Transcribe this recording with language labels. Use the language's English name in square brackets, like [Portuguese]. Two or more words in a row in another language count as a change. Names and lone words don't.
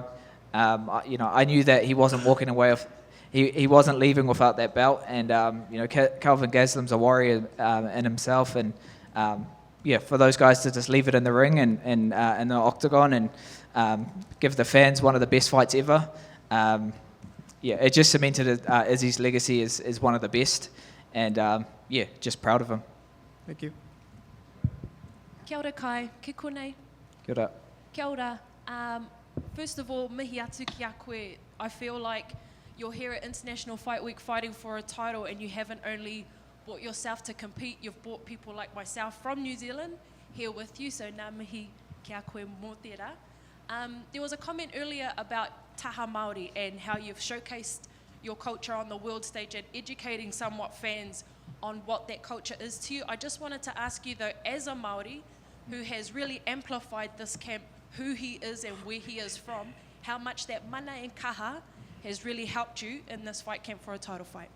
[English] You know, I knew that he wasn't walking away with. He wasn't leaving without that belt, and you know, Kelvin Gaslam's a warrior in himself, and yeah, for those guys to just leave it in the ring and in the octagon and give the fans one of the best fights ever, yeah, it just cemented Izzy's legacy as one of the best, and yeah, just proud of him. Thank you. [Māori] Kia ora Kai, ke konei. Kia ora. Kia ora. [English] First of all, [Māori] mihi atu ki a koe. [English] I feel like you're here at International Fight Week fighting for a title, and you haven't only brought yourself to compete, you've brought people like myself from New Zealand here with you, so [Māori] nā mihi ki a koe mō tērā. [English] There was a comment earlier about [Māori] taha Maori [English] and how you've showcased your culture on the world stage and educating somewhat fans on what that culture is to you. I just wanted to ask you though, as a Maori who has really amplified this camp, who he is and where he is from, how much that mana and kaha has really helped you in this fight camp for a title fight?